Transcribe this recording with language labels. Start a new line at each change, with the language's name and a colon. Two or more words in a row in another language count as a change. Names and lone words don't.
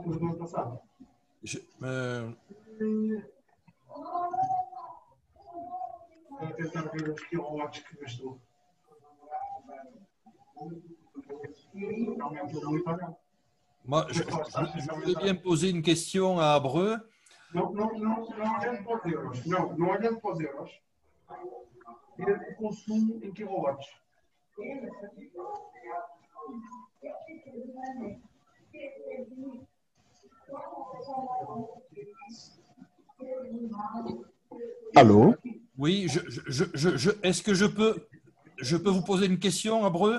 French: Moi, je voulais bien poser une question à Abreu.
Portuguese: Não olhando para os euros. Não olhando para os euros. É o consumo em quilowatts.
French: Allô? Oui, est-ce que je peux vous poser une question, Abreu?